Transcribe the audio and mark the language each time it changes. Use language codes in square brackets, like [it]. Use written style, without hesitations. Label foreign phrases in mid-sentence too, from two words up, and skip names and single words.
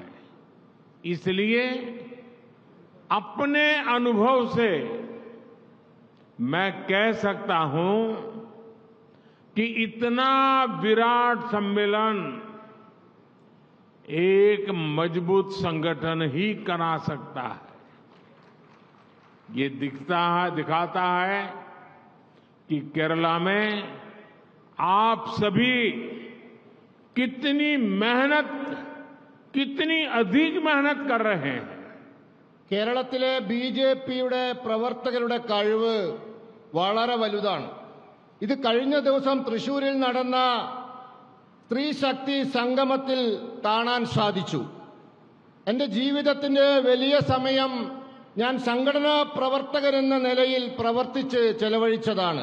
[hi] इसलिए अपने अनुभव से मैं कह सकता हूं कि इतना विराट सम्मेलन एक मजबूत संगठन ही करा सकता है। ये दिखाता है कि केरला में आप सभी कितनी अधिक मेहनत कर रहे हैं। [ml] കേരളത്തിലെ ബിജെപിയുടെ പ്രവർത്തകരുടെ കഴിവ് വളരെ വലുതാണ്. ഇത് കഴിഞ്ഞ ദിവസം തൃശൂരിൽ നടന്ന സ്ത്രീശക്തി സംഗമത്തിൽ കാണാൻ സാധിച്ചു. എൻ്റെ ജീവിതത്തിന്റെ വലിയ സമയം ഞാൻ സംഘടനാ പ്രവർത്തകരെന്ന നിലയിൽ പ്രവർത്തിച്ച് ചെലവഴിച്ചതാണ്.